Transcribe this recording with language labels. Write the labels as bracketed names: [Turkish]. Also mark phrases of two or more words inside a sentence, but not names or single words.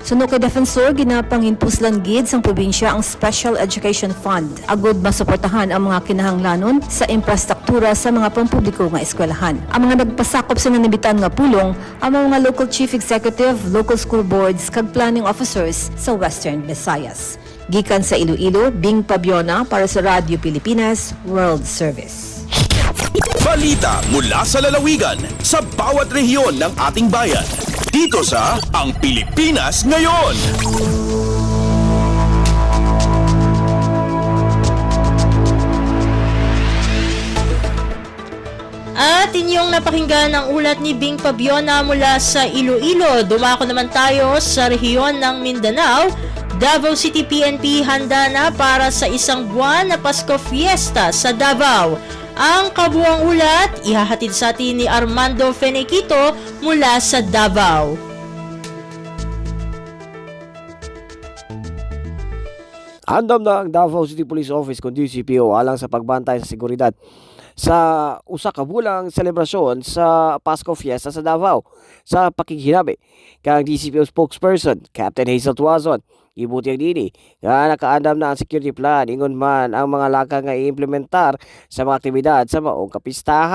[Hiligaynon] Suno kay Defensor ginapanginpuslan gid sang probinsya ang Special Education Fund agud masuportahan ang mga kinahanglanon sa infrastruktura sa mga pampubliko nga eskwelahan. Ang mga nagpasakop sa nanibitan nga pulong ang mga [English] local chief executive, local school boards [Hiligaynon] kag [English] planning officers [Hiligaynon] sa Western Visayas. Gikan sa Iloilo, Bing Pabiona para sa Radyo Pilipinas World Service. [Filipino] Balita mula sa lalawigan sa bawat rehiyon ng ating bayan. Dito sa Ang Pilipinas Ngayon. At inyong napakinggan ang ulat ni Bing Pabiona mula sa Iloilo. Dumako naman tayo sa rehiyon ng Mindanao. Davao City PNP handa na para sa isang buwan na Pasko Fiesta sa Davao. Ang kabuang ulat, ihahatid sa atin ni Armando Fenequito mula sa Davao. [Cebuano] Andam na ang Davao City Police Office kundi CPO alang sa pagbantay sa seguridad sa usa ka bulang selebrasyon sa Pasko Fiesta sa Davao. Sa pakighinabi kang DCPO spokesperson Captain Hazel Tuazon, ibuti ang dini nga nakaandam na ang [English] security plan [Cebuano] ingon man ang mga laka nga i-implementar sa mga aktibidad sa maong kapistahan.